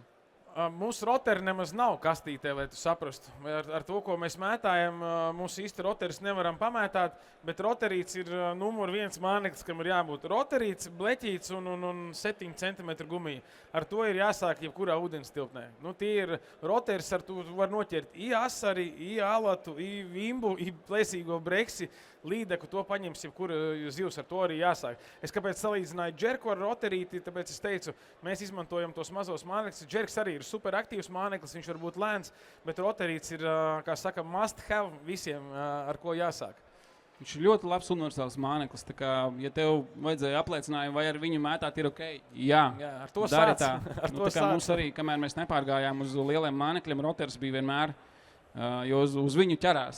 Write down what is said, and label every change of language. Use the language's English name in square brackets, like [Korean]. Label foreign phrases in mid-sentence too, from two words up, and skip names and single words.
[Latvian] Mūsu roteri nemaz nav kastītē, lai tu saprastu. Ar to, ko mēs mētājam, mūsu īsti roteris nevaram pamētāt, bet roterīts ir numur 1 māneklis, kam ir jābūt roterīts, bleķīts un 7 cm gumija. Ar to ir jāsāk jebkurā ūdens tilpnē. Tie ir roteris, ar to var noķert i asari, i alatu, i vimbu, i plēsīgo breksi, līdeku, to paņems jebkura zivs, ar to arī jāsāk. Es kāpēc salīdzināju džerku ar roterīti, tāpēc es teicu, mēs izmantojam tos mazos mānekļus. Džerks arī ir superaktīvs māneklis, viņš var būt lēns, bet roterīts ir, kā saka, [English] must have [Latvian] visiem, ar ko jāsāk. Viņš ir ļoti labs universāls māneklis. Tā kā, ja tev vajadzēja apliecinājumu, vai ar viņu mētāt ir ok, jā ar to dari sāc. tā. Ar to Tā kā sāc. mums arī, kamēr mēs nepārgājām uz lieliem mānekļiem, roteris bija vienmēr, jo uz viņu ķerās.